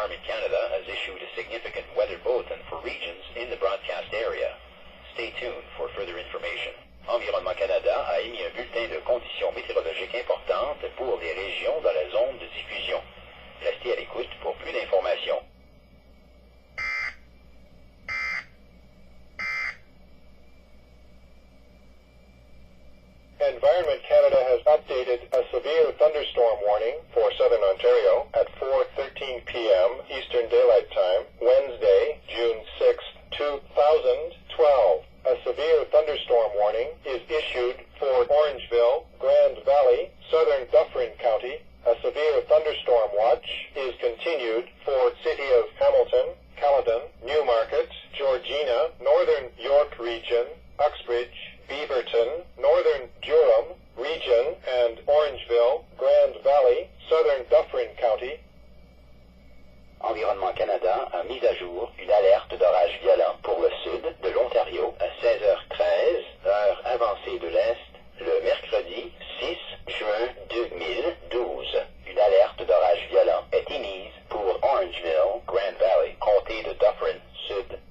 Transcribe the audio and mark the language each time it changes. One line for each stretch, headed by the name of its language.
English: Canada has issued a significant weather bulletin for regions in the broadcast area. Stay tuned for further information.
French: Environnement Canada a émis un bulletin de conditions météorologiques importantes pour les régions dans la zone de diffusion. Restez à l'écoute pour plus d'informations.
English: Environment Canada has updated a severe thunderstorm warning for Southern Ontario at 4:13 p.m. Eastern Daylight Time, Wednesday, June 6, 2012. A severe thunderstorm warning is issued for Orangeville, Grand Valley, Southern Dufferin County. A severe thunderstorm watch is continued for City of Hamilton, Caledon, Newmarket, Georgina, Northern York Region, Uxbridge, Beaverton, Northern Durham Region, and Orangeville, Grand Valley, Southern Dufferin County.
French: Environnement Canada a mis à jour une alerte d'orage violent pour le sud de l'Ontario à 16h13, heure avancée de l'Est, le mercredi 6 juin 2012. Une alerte d'orage violent est émise pour Orangeville, Grand Valley, comté de Dufferin, Sud.